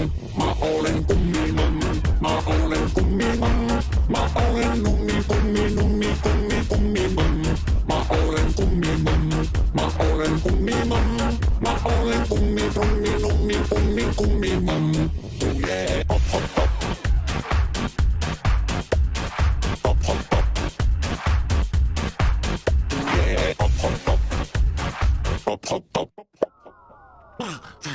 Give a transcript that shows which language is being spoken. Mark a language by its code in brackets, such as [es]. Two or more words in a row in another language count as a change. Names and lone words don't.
[fi] Mä olen kummimamma, mä olen kummimamma, mä olen kummimamma. Mä olen kummimamma, mä olen kummimamma, mä olen kummimamma. [en] Oh yeah, pop pop pop. Pop pop pop. Yeah, pop pop pop. Pop pop pop.